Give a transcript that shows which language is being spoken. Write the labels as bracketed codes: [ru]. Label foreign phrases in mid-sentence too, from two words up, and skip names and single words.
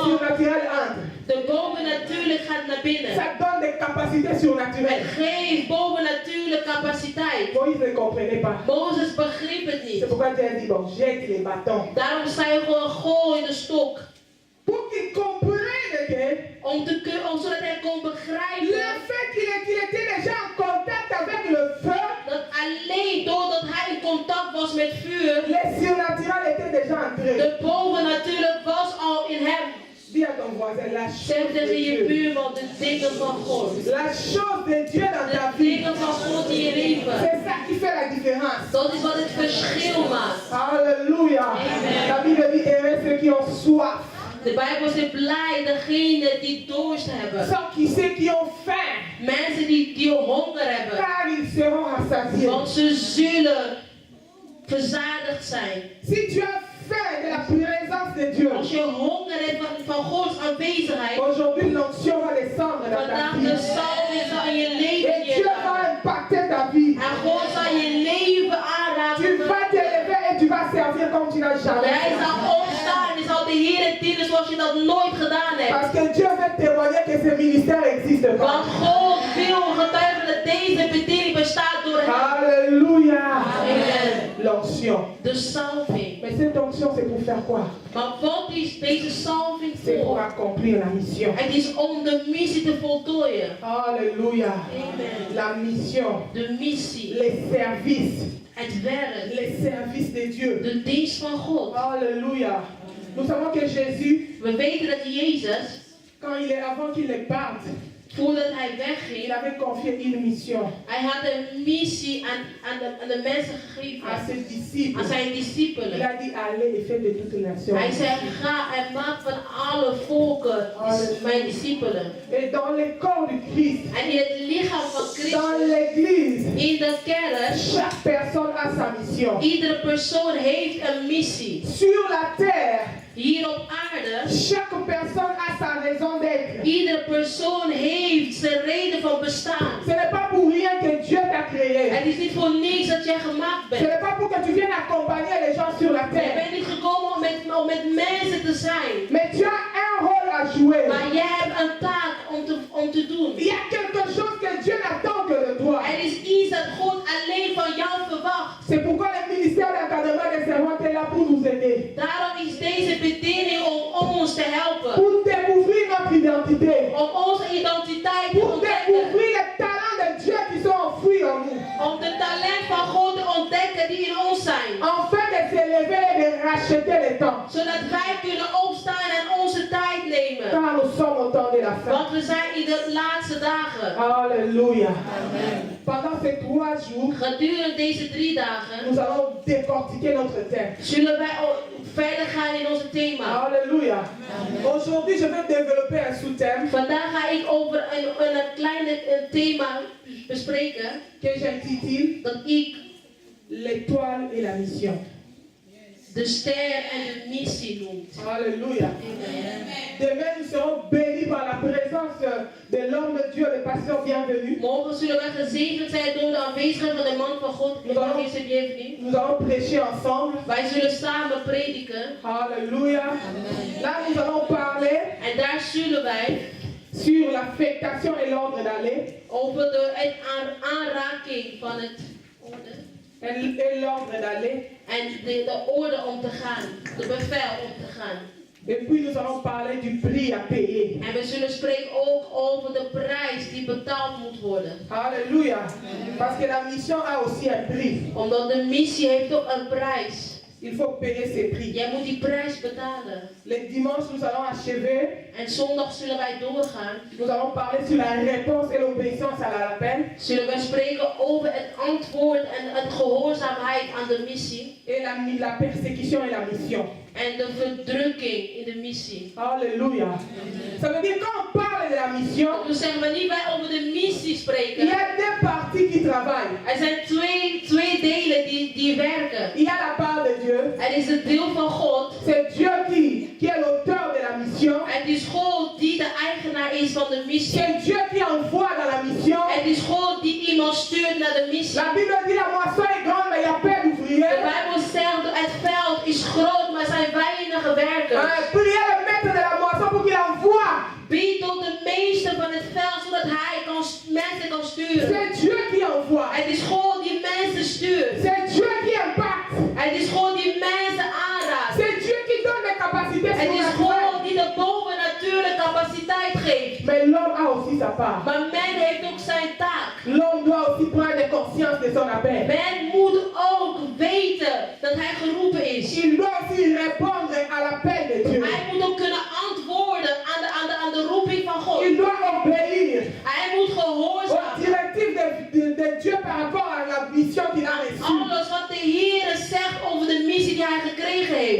[fr] surnaturel entre. [nl] de bovennatuurlijk gaat naar binnen. [fr] Ça donne des capacités [nl] Het [fr] surnaturelles. [nl] geeft bovennatuurlijke capaciteit. [fr] Moïse ne comprenait pas. [nl] Mozes begreep het [fr] C'est [nl] niet. [fr] pourquoi Dieu a dit, bon, jette les bâtons. [nl] Daarom zei hij gewoon, gooi de stok. [fr] Pour qu'il comprenne que [nl] Zodat hij kon [fr] le [nl] begrijpen [fr] fait qu'il était déjà en contact avec le feu, [nl] dat alleen doordat hij in contact was met vuur, [fr] le surnaturel était déjà entré. [nl] de bovennatuurlijk was al in hem. [fr] Dis à ton voisin, la [nl] Zeg [fr] chose de [nl] tegen je [fr] Dieu. [nl] buurman de dingen van God. [fr] La chose de Dieu dans ta [nl] De [fr] vie. [nl] dingen van God in je leven. [fr] C'est ça qui fait la différence. [nl] Dat is wat het verschil maakt. [fr] Alléluia. [nl] Amen. [fr] La Bible dit, heureux ceux qui ont soif. [nl] De Bijbel zegt blij degenen die dorst hebben. [fr] Ceux qui ont faim. [nl] Mensen die honger hebben. [fr] Car ils seront rassasiés. [nl] Want ze zullen verzadigd zijn. [fr] Si tu as faim de la présence de Dieu, [nl] Als je honger hebt van Gods aanwezigheid. [fr] aujourd'hui l'onction va descendre dans ta [nl] Vandaag [fr] vie. [nl] de salving zal in je leven [fr] Et Dieu va impacter ta vie. [nl] En God zal je leven [fr] Tu [nl] aanraken. [fr] vas te lever et tu vas servir comme tu n'as jamais [nl] Jij [fr] fait. [nl] zal opstaan en zal de Heer dienen zoals je dat nooit gedaan hebt. [fr] Parce que Dieu veut témoigner que ce ministère existe [nl] Want [fr] pas. [nl] God wil getuigen dat deze bediening bestaat door hem. [fr] Alléluia. [nl] Amen. [fr] L'onction. [nl] De salving. [fr] Mais cette onction, c'est pour faire quoi? [nl] Maar wat is deze salving [fr] C'est pour [nl] voor? [fr] accomplir la mission. [nl] Het is om de missie te voltooien. [fr] Alléluia. [nl] Amen. [fr] La mission. [nl] De missie. [fr] Les services. [nl] Het werk. [fr] Les services de Dieu. [nl] De dienst van God. [fr] Alléluia. Nous savons que Jésus, [nl] We weten dat Jezus, [fr] avant qu'il ne parte, [nl] voordat hij [fr] il [nl] wegging, [fr] avait confié une mission [nl] hij had een missie aan de mensen gegeven. [fr] à ses disciples. [nl] Aan zijn [fr] Il [nl] discipelen. [fr] a dit, allez et faites de toutes les nations. [nl] Hij zei, ga en maak van alle volken mijn discipelen. [fr] Et dans le corps du Christ, [nl] En in het lichaam van [fr] dans [nl] Christus, [fr] l'église, [nl] in de kerk, [fr] chaque personne a sa mission. [nl] iedere persoon heeft een missie. [fr] Sur la terre, [nl] Hier op aarde, [fr] chaque personne a sa raison d'être. [nl] iedere persoon heeft zijn reden van bestaan. [fr] Ce n'est pas pour rien que Dieu t'a créé. [nl] Het is niet voor niks dat jij gemaakt [fr] Ce [nl] bent. [fr] n'est pas pour que tu viennes accompagner les gens sur la [nl] Je [fr] terre. [nl] bent niet gekomen om met mensen te zijn. [fr] Mais tu as un rôle à jouer. [nl] Maar jij hebt een taak om te doen. [fr] Il y a quelque chose que Dieu n'attend que de toi. [nl] Er is iets dat God alleen van jou verwacht. [fr] C'est pourquoi le ministère d'encadrement des servants est là pour nous aider. [nl] Daarom is deze bediening om ons te helpen. [fr] Pour découvrir notre identité. [nl] Om onze identiteit te [fr] Pour [nl] ontdekken. [fr] découvrir les talents de Dieu qui sont enfouis en nous. [nl] Om de talent van God te ontdekken die in ons zijn. [fr] Afin de s'élever et de racheter le temps. [nl] Zodat wij kunnen opstaan en onze tijd nemen. [fr] Car nous sommes au temps de la fin. [nl] Want we zijn in de laatste dagen. [fr] Alléluia. [nl] Amen. [fr] Pendant ces 3 jours, [nl] Gedurende deze 3 dagen [fr] nous allons décortiquer notre thème. [nl] zullen wij verder gaan in onze thema. [fr] Alléluia. Aujourd'hui, je vais développer un sous-thème [nl] Vandaag ga ik over een kleine thema bespreken [fr] que j'intitule [nl] dat ik [fr] l'étoile et la mission. [nl] de ster en de missie noemt. [fr] Alléluia. Demain, nous serons bénis par la présence de l'homme de Dieu, le pasteur bienvenu. [nl] Morgen zullen wij gezegend zijn door de aanwezigheid van de man van God. [fr] Nous allons prêcher ensemble. [nl] Wij zullen samen prediken. [fr] Alléluia. Là, nous allons parler [nl] En daar zullen wij [fr] sur l'affectation et l'ordre d'aller. [nl] over de aanraking van het orde. [fr] Et l'ordre d'aller. [nl] En de orde om te gaan. De bevel om te gaan. [fr] Et puis nous allons parler du prix à payer. [nl] En we zullen spreken ook over de prijs die betaald moet worden. [fr] Alléluia. Parce que la mission a aussi un prix. [nl] Omdat de missie heeft ook een prijs. [fr] Il faut payer ces prix. [nl] Jij moet die prijs betalen. [fr] Les dimanches, nous allons achever. [nl] En zondag zullen wij doorgaan. [fr] Nous allons parler sur la réponse et l'obéissance à l'appel. [nl] Zullen wij spreken over het antwoord en het gehoorzaamheid aan de missie. [fr] Et la persécution et la mission. [nl] En de verdrukking in de missie. [fr] Alléluia. Ça veut dire quand on parle de la mission, [nl] Dus zeggen we niet wij over de missie [fr] il [nl] spreken. [fr] y a deux parties qui travaillent. [nl] Er zijn twee delen die werken. [fr] Il y a la part de Dieu. [nl] Er is het deel van God. [fr] C'est Dieu qui est l'auteur de la mission. [nl] Het is God die de eigenaar is van de missie. [fr] C'est Dieu qui envoie dans la mission. [nl] Het is God die iemand stuurt naar de missie. [fr] La Bible dit la moisson est grande, mais il y a peu [nl] De [fr] d'ouvriers. [nl] Bijbel zegt het veld is groot, maar er zijn weinige werkers. [fr] Priez le maître de la moisson pour qu'il envoie. [nl] Bied tot de meester van het veld, zodat hij mensen kan sturen. [fr] C'est Dieu qui envoie. [nl] Het is God die mensen stuurt. [fr] C'est Dieu qui impacte. [nl] Het is God die mensen aanraakt. [fr] C'est Dieu qui donne des capacités [nl] Het is [fr] surnaturelles. [nl] God die de bovennatuurlijke capaciteit geeft. [fr] Mais l'homme a aussi sa part. [nl] Maar men heeft ook zijn taak. [fr] L'homme doit aussi prendre conscience de son appel. [nl] Men moet ook weten dat hij geroepen is. [fr] Il doit aussi répondre à l'appel de Dieu. [nl] Hij moet ook kunnen antwoorden aan de roeping van God. [fr] Il doit obéir [nl] Hij moet [fr] aux [nl] gehoorzamen. [fr] directives de Dieu par rapport à la mission qu'il a reçue. [nl] Alles wat de Heer zegt over de missie die hij gekregen heeft.